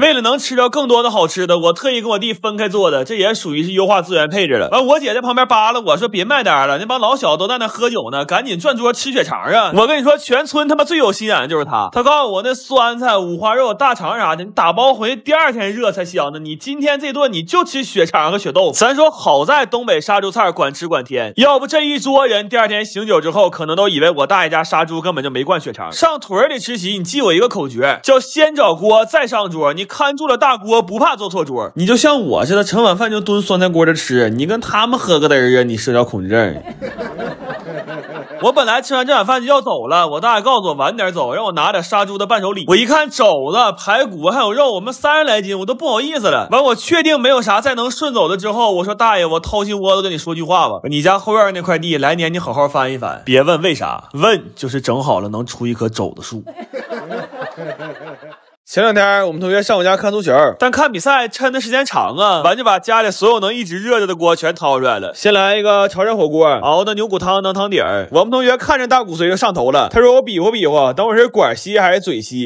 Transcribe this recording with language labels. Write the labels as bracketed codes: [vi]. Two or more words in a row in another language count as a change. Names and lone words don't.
[zh] 為了能吃着更多的好吃的，我特意跟我弟分開做的，這也屬於是優化資源配置了。完我姐在旁邊扒拉我說別賣單了，那幫老小都在那喝酒呢，趕緊轉桌吃血腸啊。我跟你說全村他媽最有心眼的就是他告訴我那酸菜五花肉大腸啥的你打包回去第2天熱才香呢，你今天這頓你就吃血腸和血豆腐。咱說好在東北殺豬菜管吃管甜，要不這一桌人第2天醒酒之後可能都以為我大爺家殺豬根本就沒灌血腸。上屯裡吃席你記我一個口訣，叫先找鍋再上桌，你看住了大鍋不怕坐錯桌。你就像我似的盛碗飯就蹲酸菜鍋着吃，你跟他們喝個嘚兒啊，你社交恐懼症。我本來吃完這碗飯就要走了，我大爺告訴我晚點走，讓我拿點殺豬的伴手禮。我一看肘子、排骨還有肉，我們30來斤，我都不好意思了。完，我確定沒有啥再能順走的之後，我說大爺，我掏心窩子跟你說句話吧，你家後院那塊地來年你好好翻一翻，別問為啥，問就是整好了能出一棵肘子樹。前兩天我們同學上我家看足球，但看比賽抻的時間長啊，完就把家裡所有能一直熱着的鍋全掏出來了。先来一個潮汕火鍋，熬的牛骨湯当湯底兒。我們同學看着大骨髓就上頭了，他說我比劃，等我是管吸還是嘴吸？